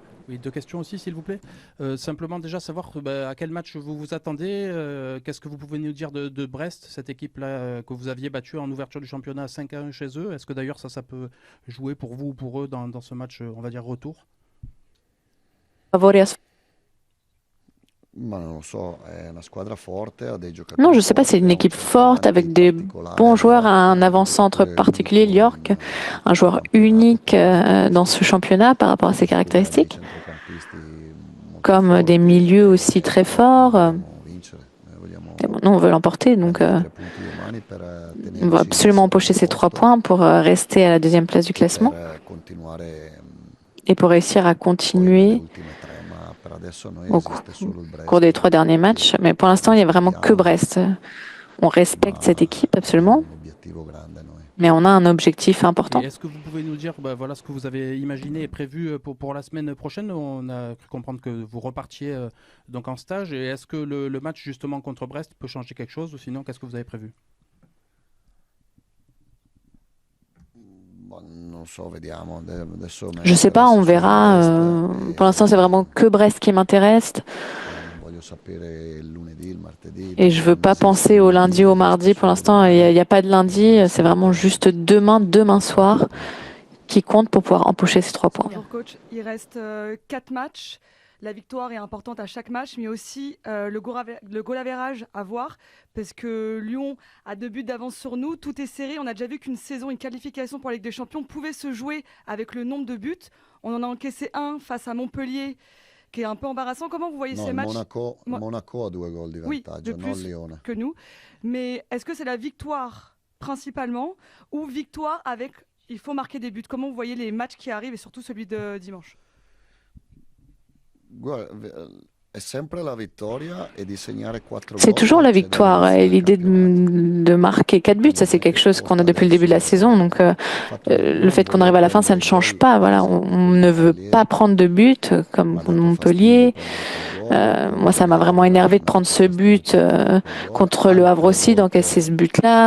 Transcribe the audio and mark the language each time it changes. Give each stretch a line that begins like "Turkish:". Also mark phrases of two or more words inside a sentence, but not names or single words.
French: Oui, deux questions aussi, s'il vous plaît. Simplement déjà savoir à quel match vous vous attendez. Qu'est-ce que vous pouvez nous dire de Brest, cette équipe-là que vous aviez battue en ouverture du championnat 5-1 chez eux? Est-ce que d'ailleurs ça peut jouer pour vous ou pour eux dans ce match, on va dire, retour?
Italian: Ma non lo so, è una squadra forte, ha dei
French: Non,
Italian: giocatori
French: je ne sais pas, c'est
Italian: forti,
French: une
Italian: ha un
French: équipe forte
Italian: centravanti
French: avec des
Italian: particolare,
French: bons joueurs, un un avant-centre
Italian: giocatore
French: particulier,
Italian: unico
French: York, un joueur
Italian: campionato
French: unique
Italian: come
French: dans ce
Italian: questi,
French: championnat par rapport à ses
Italian: così pure ha dei
French: caractéristiques,
Italian: centrocampisti molto
French: comme des
Italian: forti
French: milieux aussi
Italian: e
French: très
Italian: noi
French: forts.
Italian: vogliamo vincere, noi
French: Et
Italian: vogliamo
French: bon, nous, on veut l'emporter, donc
Italian: prendere i 3 punti domani per
French: on va
Italian: tenerci al
French: absolument empocher
Italian: secondo
French: ces 3
Italian: posto
French: points pour rester à la deuxième place du
Italian: e per
French: classement
Italian: continuare
French: et pour réussir à
Italian: poi nelle
French: continuer
Italian: ultime 3, ma per adesso a noi
French: au
Italian: esiste solo il
French: cours des 3
Italian: Brest
French: derniers matchs. Mais pour l'instant, il n'y a vraiment que
Italian: rispettiamo,
French: Brest. On respecte cette
Italian: ma
French: équipe
Italian: abbiamo
French: absolument,
Italian: un obiettivo grande noi.
French: mais on a un objectif Et important. est-ce que vous pouvez nous dire voilà, ce que vous avez imaginé et prévu pour la semaine prochaine? On a cru comprendre que vous repartiez donc en stage. Et est-ce que le match justement contre Brest peut changer quelque chose ou sinon qu'est-ce que vous avez prévu?
Italian: Boh, non so, vediamo. Adesso mi
French: Je sais pas, on
Italian: interessa solo
French: verra.
Italian: Brest
French: Pour l'instant, c'est vraiment que Brest qui m'intéresse.
Italian: non voglio sapere il lunedì, il martedì,
French: Et je veux
Italian: non
French: pas
Italian: esiste
French: penser
Italian: il
French: au
Italian: lunedì,
French: lundi, au
Italian: esiste
French: mardi. Pour
Italian: solo
French: l'instant, il
Italian: domani
French: n'y a pas de
Italian: e
French: lundi.
Italian: domani
French: C'est vraiment
Italian: sera
French: juste demain soir, qui compte pour pouvoir empocher ces 3 points. Bonjour coach, il reste 4 matchs. La victoire est importante à chaque match, mais aussi le goal average à voir, parce que Lyon a 2 buts d'avance sur nous, tout est serré. On a déjà vu qu'une saison, une qualification pour la Ligue des Champions pouvait se jouer avec le nombre de buts. On en a encaissé un face à Montpellier, qui est un peu embarrassant. Comment vous voyez
Italian: No,
French: ces
Italian: il
French: matchs
Italian: Monaco ha 2 gol di
French: Oui,
Italian: vantaggio,
French: de
Italian: non
French: plus
Italian: Lione.
French: que nous. Mais est-ce que c'est la victoire principalement, ou victoire avec il faut marquer des buts? Comment vous voyez les matchs qui arrivent et surtout celui de dimanche?
Italian: Guarda, è sempre la vittoria e di segnare 4
French: C'est
Italian: gol
French: toujours la
Italian: c'è
French: victoire
Italian: dall'inizio
French: et
Italian: del
French: l'idée
Italian: campionato.
French: de marquer 4 buts. Ça, c'est quelque chose qu'on a depuis le début de la saison. Donc, le fait qu'on arrive à la fin, ça ne change pas. Voilà, on ne veut pas prendre de but comme contre Montpellier. Moi, ça m'a vraiment énervé de prendre ce but contre le Havre aussi, d'encaisser ce but-là.